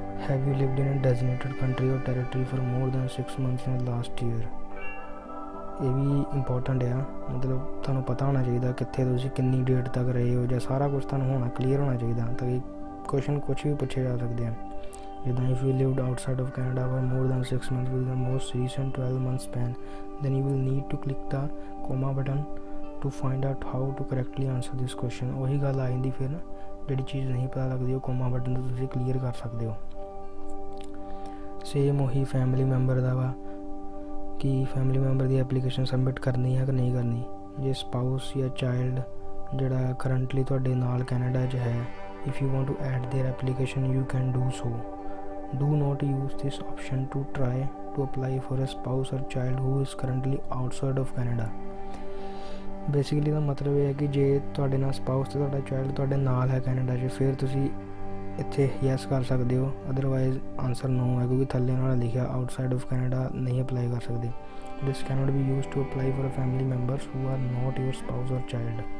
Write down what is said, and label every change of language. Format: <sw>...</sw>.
<en>Have you lived in a designated country or territory for more than 6 months in last year.</en> <pa>ਇਹ ਵੀ important ਆ, ਮਤਲਬ ਤੁਹਾਨੂੰ ਪਤਾ ਹੋਣਾ ਚਾਹੀਦਾ ਕਿੱਥੇ ਤੁਸੀਂ ਕਿੰਨੀ ਡੇਟ ਤੱਕ ਰਹੇ ਹੋ, ਜਾਂ ਸਾਰਾ ਕੁਛ ਤੁਹਾਨੂੰ ਹੋਣਾ ਕਲੀਅਰ ਹੋਣਾ ਚਾਹੀਦਾ ਤਾਂ ਕਿ ਕੁਐਸਚਨ ਕੁਛ ਵੀ ਪੁੱਛੇ ਜਾ ਸਕਦੇ ਆ।</pa> <en>ਜਿੱਦਾਂ if you lived outside of Canada for more than 6 months with the most recent 12 month span, then you will need to click the comma button to find out how to correctly answer this question।</en> <pa>ਉਹੀ ਗੱਲ ਆ ਜਾਂਦੀ ਫਿਰ ਨਾ, ਜਿਹੜੀ ਚੀਜ਼ ਨਹੀਂ ਪਤਾ ਲੱਗਦੀ ਉਹ ਕੋਮਾ ਬਟਨ ਤੋਂ ਤੁਸੀਂ ਕਲੀਅਰ ਕਰ ਸਕਦੇ ਹੋ। ਸੇਮ ਉਹੀ ਫੈਮਿਲੀ ਮੈਂਬਰ ਦਾ ਵਾ ਕਿ ਫੈਮਿਲੀ ਮੈਂਬਰ ਦੀ ਐਪਲੀਕੇਸ਼ਨ ਸਬਮਿਟ ਕਰਨੀ ਹੈ ਕਿ ਨਹੀਂ ਕਰਨੀ। ਜੇ ਸਪਾਊਸ ਜਾਂ ਚਾਈਲਡ ਜਿਹੜਾ ਕਰੰਟਲੀ ਤੁਹਾਡੇ ਨਾਲ ਕੈਨੇਡਾ 'ਚ ਹੈ,</pa> <en>if you want to add their application you can do so। Do not use this option to try to apply for a spouse or child who is currently outside of Canada।</en> <pa>Basically ਦਾ ਮਤਲਬ ਇਹ ਹੈ ਕਿ ਜੇ ਤੁਹਾਡੇ ਨਾਲ spouse ਤੇ ਤੁਹਾਡਾ child ਤੁਹਾਡੇ ਨਾਲ ਹੈ ਕੈਨੇਡਾ 'ਚ, ਫਿਰ ਤੁਸੀਂ ਇੱਥੇ ਯੈਸ ਕਰ ਸਕਦੇ ਹੋ, ਅਦਰਵਾਈਜ਼ ਆਨਸਰ ਨੋ ਹੈ, ਕਿਉਂਕਿ ਥੱਲੇ ਨਾਲ ਲਿਖਿਆ ਆਊਟਸਾਈਡ ਆਫ ਕੈਨੇਡਾ ਨਹੀਂ ਅਪਲਾਈ ਕਰ ਸਕਦੇ।</pa> <en>This cannot be used to apply for family members who are not your spouse or child.</en>